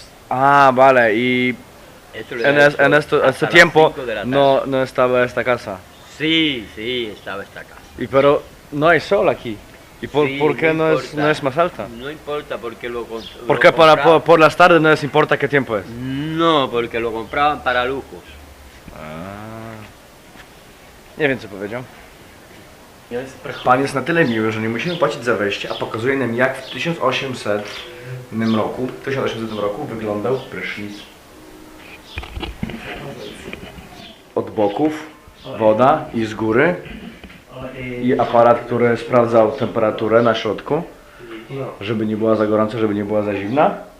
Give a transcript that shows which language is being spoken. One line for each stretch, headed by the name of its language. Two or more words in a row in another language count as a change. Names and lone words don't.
Spanish: Ah, vale, y en este tiempo no estaba esta casa. Sí, sí, estaba esta casa. Y pero no hay sol aquí. ¿Y por Sí, qué no no es más alta? No importa porque Porque por las tardes no les importa qué tiempo es. No, porque lo compraban para lujos.
Polish: Nie wiem co powiedział. Pan jest na tyle miły, że nie musimy płacić za wejście, a pokazuje nam jak w 1800 roku wyglądał prysznic. Od boków woda i z góry i aparat, który sprawdzał temperaturę na środku, żeby nie była za gorąca, żeby nie była za zimna.